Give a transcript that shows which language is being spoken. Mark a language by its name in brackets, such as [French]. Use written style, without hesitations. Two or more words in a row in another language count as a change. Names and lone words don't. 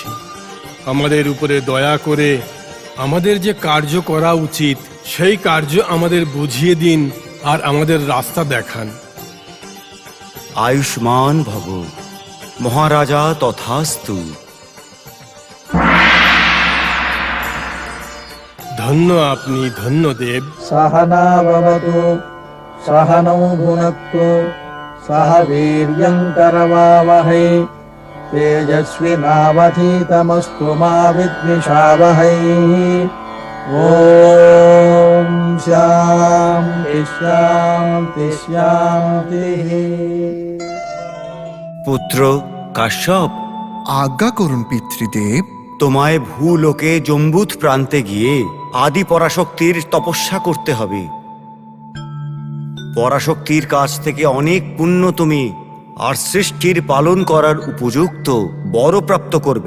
[Bangla] আমাদের উপরে দয়া করে আমাদের যে কার্য করা উচিত সেই কার্য আমাদের বুঝিয়ে দিন আর আমাদের রাস্তা দেখান। আয়ুষ্মান ভব মহারাজা, তথাস্তু। ধন্য আপনি, ধন্য দেব। [Sanskrit] सहना भवतु सहनौ भुनक्तु सह वीर्यं करवावहै तेजस्विनावधीतमस्तु मा विद्विषावहै। ॐ शान्ति शान्ति शान्तिः। [Bangla] পুত্র কাশ্যপ, আজ্ঞা করুন পিতৃদেব। তোমায় ভূলোকে জম্বুত প্রান্তে গিয়ে আদি পরাশক্তির তপস্যা করতে হবে। পরাশক্তির কাছ থেকে অনেক পুণ্য তুমি আর সৃষ্টির পালন করার উপযুক্ত বর প্রাপ্ত করবে।